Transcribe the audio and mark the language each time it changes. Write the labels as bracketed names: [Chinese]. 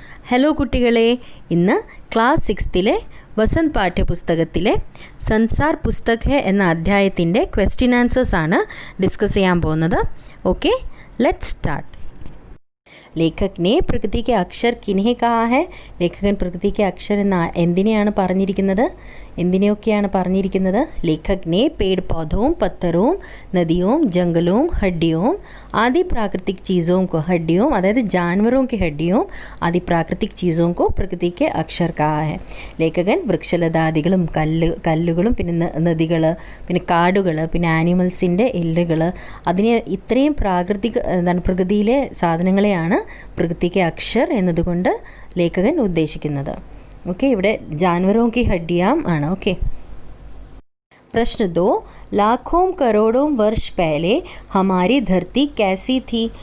[Malayalam] Hello കുട്ടികളെ, ഇന്ന് class 6ലെ Vasant പാഠ്യപുസ്തകത്തിലെ Sansar Pustak ഹെ എന്ന അധ്യായത്തിൻ്റെ ക്വസ്റ്റ്യൻ ആൻസേഴ്സ് ആണ് ഡിസ്കസ് ചെയ്യാൻ പോകുന്നത്. Okay, let's start. [Hindi] ലേഖക് ने പ്രകൃതി के अक्षर किन्हें कहा है? [Malayalam] ലേഖകൻ പ്രകൃതി के अक्षर എന്തിനെയാണ് പറഞ്ഞിരിക്കുന്നത്? എന്തിനെയൊക്കെയാണ് പറഞ്ഞിരിക്കുന്നത്? [Hindi] ലേഖക് ने पेड़ पौधों, पत्थरों, नदियों, जंगलों, हड्डियों आदि प्राकृतिक चीज़ों को हड्डियों [Malayalam] അതായത് [Hindi] जानवरों की हड्डियों आदि प्राकृतिक चीज़ों को प्रकृति के अक्षर कहा है. [Malayalam] ലേഖകൻ വൃക്ഷലതാദികളും കല്ലുകളും പിന്നെ നദികൾ, പിന്നെ കാടുകൾ, പിന്നെ ആനിമൽസിൻ്റെ എല്ലുകൾ, അതിനെ ഇത്രയും പ്രകൃതിയിലെ സാധനങ്ങളെയാണ് പ്രകൃതിക്ക് അക്ഷർ എന്നതുകൊണ്ട് ലേഖകൻ ഉദ്ദേശിക്കുന്നത്. ഓക്കെ, ഇവിടെ [Hindi] ജാൻവറോं की हड्डियां [Malayalam] ആണ്. ഓക്കെ, [Hindi] प्रश्न 2, लाखों करोड़ों वर्ष पहले हमारी धरती कैसी थी?